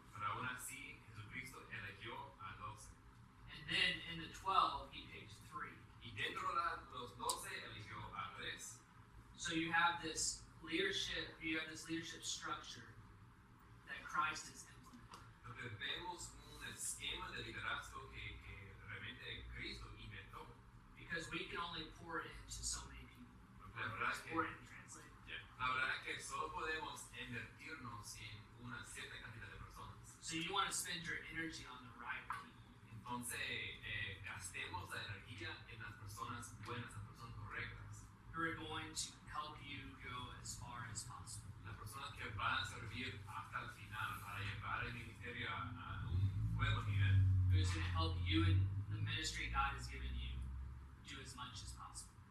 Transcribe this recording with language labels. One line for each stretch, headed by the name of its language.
Spanish: Pero aún así, Jesucristo eligió a 12.
English: And then in the 12, he picked 3.
Spanish: Y dentro de los 12 eligió a 3.
English: So you have this leadership structure that Christ has implemented.
Spanish: Entonces vemos un esquema de liderazgo que realmente Cristo inventó.
English: Because we can only pour it into so many people.
Spanish: La verdad es que,
English: Pour it and translate.
Spanish: la verdad es que solo podemos invertirnos en una cierta cantidad de personas.
English: So you want to spend your energy on the right people.
Spanish: Entonces, gastemos la energía en las personas buenas, las personas correctas.
English: Who are going to help you go as far as possible.
Spanish: Las personas que van a servir hasta el final para llevar el ministerio a un nuevo nivel.
English: Who's going to help you in the ministry God has given you do as much as possible.